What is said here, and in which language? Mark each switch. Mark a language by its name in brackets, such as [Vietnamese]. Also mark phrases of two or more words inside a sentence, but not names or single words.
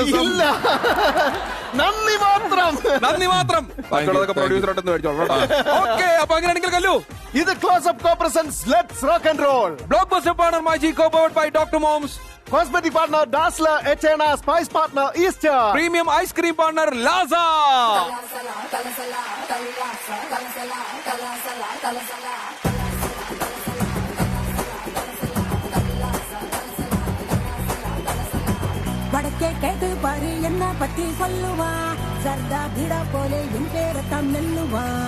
[Malayalam] ഇല്ല, നന്ദി മാത്രം. പ്രൊഡ്യൂസറോട്ടൊന്ന് മേടിച്ചോളൂ. ഓക്കെ, അപ്പൊ അങ്ങനെയാണെങ്കിൽ കല്ലു, [English] ഇത് Close Up co-presents let's rock and roll. Blockbuster partner Maaji co-powered by Doctor Moms. Cosmetic partner Dazzler, Echena spice partner Easter, Premium ice cream partner Lasa. [Tamil] வடக்கே கேட்டு பாரு என்ன பத்தி சொல்லுவா, சர்தா பீடா போல என் பேரத்தான் மெல்லுவா.